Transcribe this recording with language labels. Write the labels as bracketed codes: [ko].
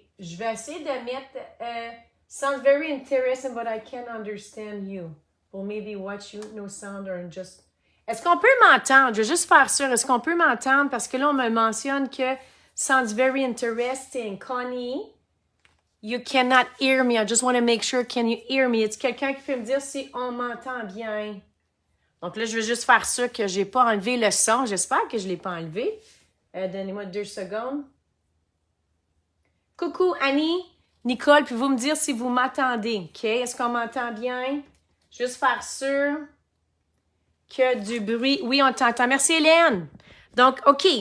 [fr] Je vais essayer de mettre [en] sounds very interesting, but I can't understand you. Or maybe watch you, no sound or just... [fr] Est-ce qu'on peut m'entendre? Je vais juste faire sûr. Est-ce qu'on peut m'entendre? Parce que là, on me mentionne que [en] sounds very interesting. Connie, you cannot hear me. I just want to make sure, can you hear me? [fr] Est-ce quelqu'un qui peut me dire si on m'entend bien? Donc là, je vais juste faire sûr que je n'ai pas enlevé le son. J'espère que je ne l'ai pas enlevé. Donnez-moi 2 secondes. Coucou Annie, Nicole, puis vous me dire si vous m'entendez, OK? Est-ce qu'on m'entend bien? Juste faire sûr que du bruit. Oui, on t'entend. Merci Hélène. Donc, OK.